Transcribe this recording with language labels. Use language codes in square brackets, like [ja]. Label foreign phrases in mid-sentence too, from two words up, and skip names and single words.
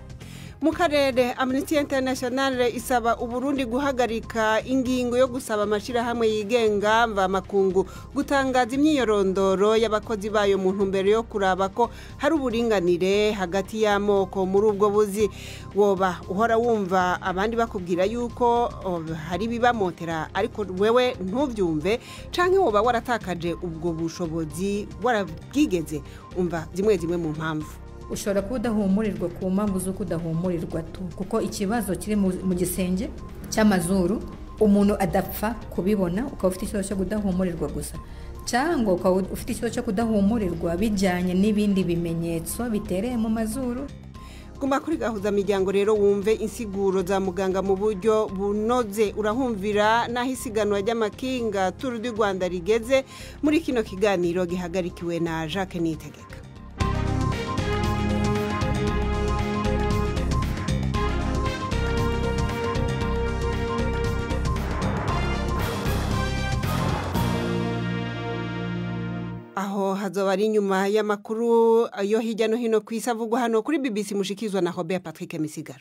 [rn] Mu karere, Amnesty International isaba Uburundi guhagarika ingingo yo gusaba amashirahamwe yigenga mva makungu gutangaza imyiyorondoro y'abakozi bayo mu ntumbero yo kuraba ko hari uburinganire hagati y'amoko muri ubwo buzi. Woba uhora wumva abandi bakubwira yuko hari bibamotera ariko wewe ntuvyumve, canke woba waratakaje ubwo bushobozi warabwigeze. Umva zimwe mu mpamvu. [rw] Ushobora kudahumurirwa ku mpamvu zo kudahumurirwa tu, kuko ikibazo kiri mu gisenge cy'amazuru umuntu adapfa kubibona, ukaba ufite ikibazo cyo kudahumurirwa gusa, cyangwa ukaba ufite ikibazo cyo kudahumurirwa bijyanye n'ibindi bimenyetso bitereye mu mazuru. [rn] Guma kuri gahuza miryango rero wumve insiguro za muganga mu buryo bunoze. Urahumvira naho isiganwa ry'amakinga Tour du Rwanda rigeze muri kino kiganiro gihagarikiwe na Jacques Nitegeka. Aho hazoba ari nyuma y'amakuru yo hirya no hino ku isi avugwa hano kuri BBC mushikizwa na Robert Patrick Misigaro.